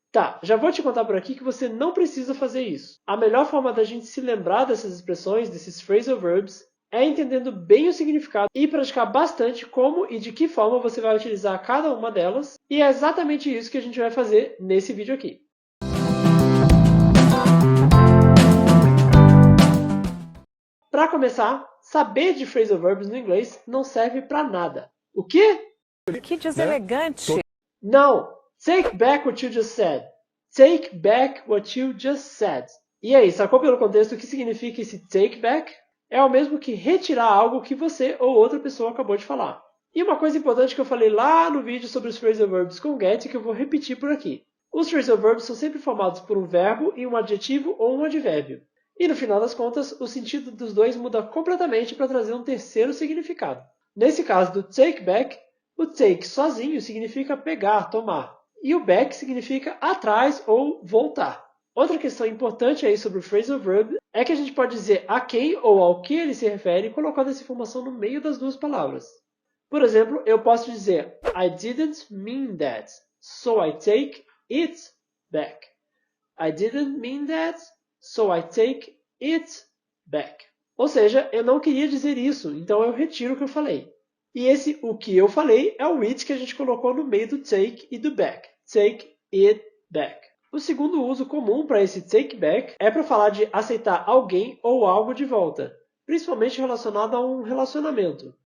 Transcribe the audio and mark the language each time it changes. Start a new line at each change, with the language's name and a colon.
Portuguese: Tá, já vou te contar por aqui que você não precisa fazer isso. A melhor forma da gente se lembrar dessas expressões, desses phrasal verbs, é entendendo bem o significado e praticar bastante como e de que forma você vai utilizar cada uma delas. E é exatamente isso que a gente vai fazer nesse vídeo aqui. Para começar, saber de phrasal verbs no inglês não serve para nada. O quê? Que deselegante! Não!
English: Take back what you just said. Take back what you just said.
Portuguese: E aí, sacou pelo contexto o que significa esse take back? É o mesmo que retirar algo que você ou outra pessoa acabou de falar. E uma coisa importante que eu falei lá no vídeo sobre os phrasal verbs com get, que eu vou repetir por aqui. Os phrasal verbs são sempre formados por um verbo e um adjetivo ou um advérbio. E no final das contas, o sentido dos dois muda completamente para trazer um terceiro significado. Nesse caso do take back, o take sozinho significa pegar, tomar. E o back significa atrás ou voltar. Outra questão importante aí sobre o phrasal verb é que a gente pode dizer a quem ou ao que ele se refere colocando essa informação no meio das duas palavras. Por exemplo, eu posso dizer
English: I didn't mean that, so I take it back. I didn't mean that, so I take it back.
Portuguese: Ou seja, eu não queria dizer isso, então eu retiro o que eu falei. E esse o que eu falei é o it que a gente colocou no meio do take e do back.
English: Take it back.
Portuguese: O segundo uso comum para esse take back é para falar de aceitar alguém ou algo de volta, principalmente relacionado a um relacionamento.